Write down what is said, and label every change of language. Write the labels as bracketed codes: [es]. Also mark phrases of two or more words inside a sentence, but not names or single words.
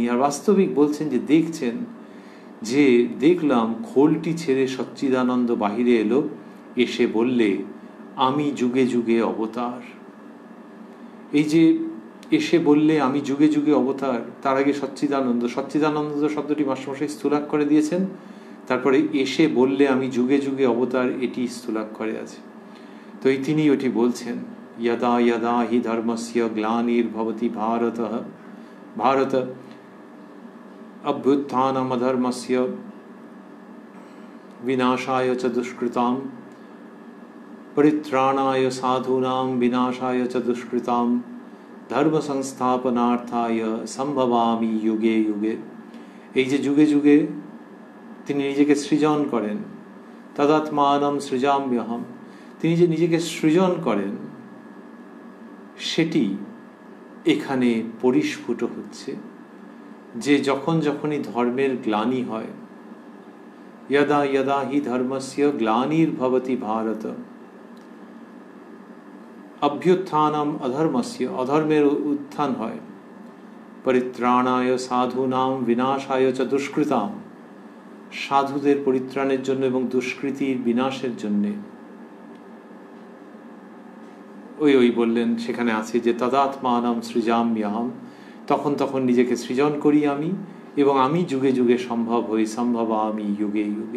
[bn] আর বাস্তবিক বলছেন যে দেখছেন যে দেখলাম খোলটি ছেড়ে সচ্চিদানন্দ বাহিরে এলো, এসে বললে আমি যুগে যুগে অবতার। এই যে এসে বললে আমি যুগে যুগে অবতার, তার আগে সচ্চিদানন্দ, সচ্চিদানন্দ শব্দটি মাস্টারমশাই স্থূলাক্ষরে দিয়েছেন, তারপরে এসে বললে আমি যুগে যুগে অবতার, এটি স্থূলাক্ষরে আছে। তো এই তিনি ওটি বলছেন, [sa] यदा यदा हि धर्मस्य ग्लानिर्भवति भारत अभ्युत्थानम् अधर्मस्य विनाशाय च दुष्कृतां परित्राणाय साधूनां विनाशाय च दुष्कृतां धर्म संस्थापनार्थाय संभवामि युगे युगे। [bn] এই যে যুগে যুগে তিনি নিজেকে সৃজন করেন, [sa] তদাত্মানম সৃজাম্যহম, [bn] তিনি যে নিজেকে সৃজন করেন সেটি এখানে পরিস্ফুট হচ্ছে। যে যখন যখনই ধর্মের গ্লানি হয়, [sa] यदा यदा हि धर्मस्य ग्लानिर्भवति भारत अभ्युत्थानम अधर्मस्य, [bn] অধর্মের উত্থান হয়, [sa] परित्राणाय साधूनां विनाशाय च दुष्कृतां, [bn] সাধুদের পরিত্রাণের জন্য এবং দুষ্কৃতির বিনাশের জন্যে। ওই বললেন, সেখানে আছে যে [sa] তদাত্মানম সৃজাম্যহম, [bn] তখন তখন নিজেকে সৃজন করি আমি, এবং আমি যুগে যুগে সম্ভব হই, সম্ভব আমি যুগে যুগে।